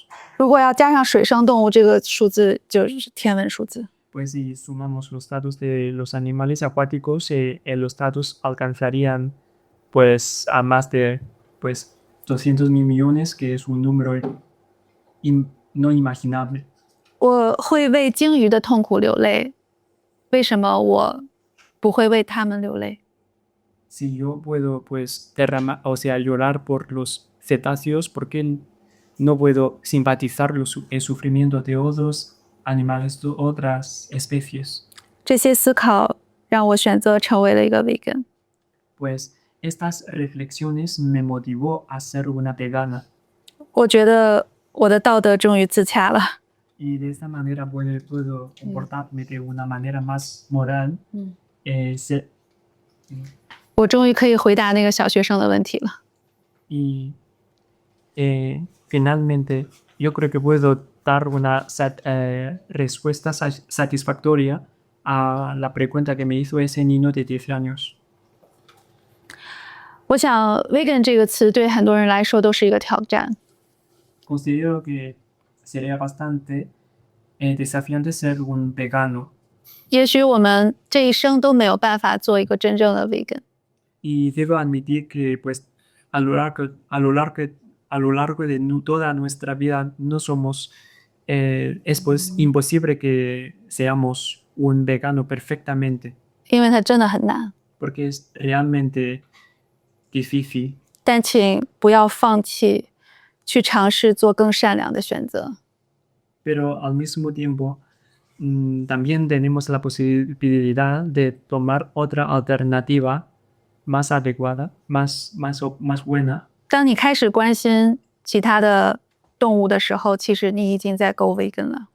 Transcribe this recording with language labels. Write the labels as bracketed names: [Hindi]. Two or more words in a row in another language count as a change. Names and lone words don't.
[Chinese] 如果要加上水生动物，这个数字就是天文数字。 [Spanish] Pues si sumamos los datos de los animales acuáticos, los datos alcanzarían pues a más de pues 200.000 millones, que es un número no imaginable. [Chinese] 我会为鲸鱼的痛苦流泪，为什么我不会为它们流泪？ [Spanish] Si yo puedo pues llorar por los cetáceos, ¿por qué no puedo simpatizar el sufrimiento de otros animales, de otras especies? [Chinese] 这些思考让我选择成为了一个 vegan。 [Spanish] Pues estas reflexiones me motivó a ser una vegana. [Chinese] 我觉得我的道德终于自洽了。 [Spanish] Y de esta manera puedo comportarme de una manera más moral. [Chinese] 我终于可以回答那个小学生的问题了。 [Spanish] Y finalmente yo creo que puedo dar una respuesta satisfactoria a la pregunta que me hizo ese niño de 10 años. [Chinese] 我想 vegan 这个词对很多人来说都是一个挑战。 [Spanish] Considero que sería bastante desafiante ser un vegano. [Chinese] 也许我们这一生都没有办法做一个真正的 vegan。 [Spanish] Y debo admitir que pues a lo largo de toda nuestra vida no somos, es pues imposible que seamos un vegano perfectamente, [Chinese] 因为它真的很难， [Spanish] porque es realmente difícil. [Chinese] 但请不要放弃去尝试做更善良的选择。 [Spanish] Pero al mismo tiempo también tenemos la posibilidad de tomar otra alternativa más adecuada, más buena. [Chinese] 当你开始关心其他的动物的时候，其实你已经在 [English] go vegan [Chinese] 了。